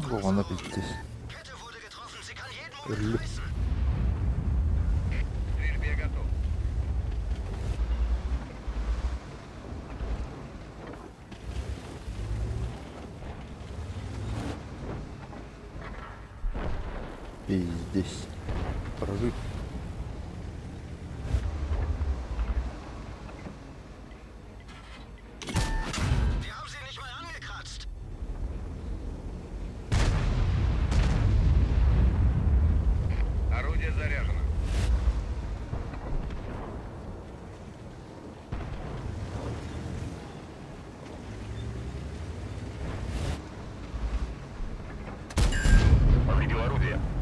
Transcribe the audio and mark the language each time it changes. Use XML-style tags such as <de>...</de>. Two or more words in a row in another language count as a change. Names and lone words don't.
<ru>Во, она</ru> <de>Panzerung.</de> <ru>здесь.</ru> <de>Kette wurde getroffen. Sie kann jeden Moment reißen.</de> <ru>К стрельбе готов. И здесь. Прорыв.</ru> <de>Wir haben sie nicht mal angekratzt.</de> <ru>Орудие заряжено. Повредил орудие.</ru>